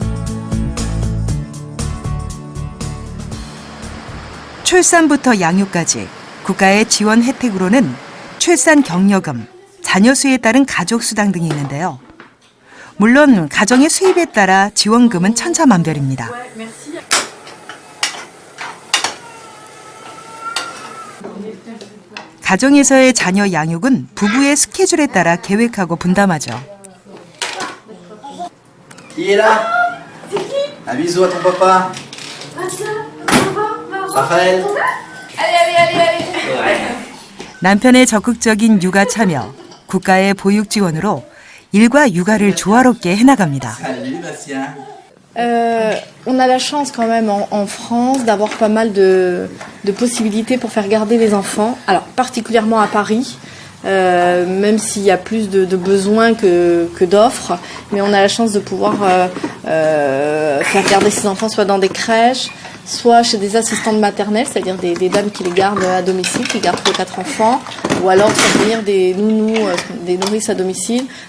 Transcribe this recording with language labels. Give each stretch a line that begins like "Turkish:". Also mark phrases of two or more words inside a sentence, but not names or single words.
Korean: 출산부터 양육까지 국가의 지원 혜택으로는 출산 격려금, 자녀 수에 따른 가족 수당 등이 있는데요. 물론 가정의 수입에 따라 지원금은 천차만별입니다. 가정에서의 자녀 양육은 부부의 스케줄에 따라 계획하고 분담하죠.
French: Qui est là? Un bisou à ton papa. Raphaël.
Korean: 남편의 적극적인 육아 참여, 국가의 보육 지원으로 일과 육아를 조화롭게 해나갑니다.
French: On a la chance quand même en France d'avoir pas mal de possibilités pour faire garder les enfants. Alors particulièrement à Paris, même s'il y a plus de besoins que d'offres, mais on a la chance de pouvoir faire garder ces enfants soit dans des crèches, soit chez des assistantes maternelles, c'est-à-dire des dames qui les gardent à domicile, qui gardent 3-4 enfants, ou alors de faire venir des nounous, des nourrices à domicile.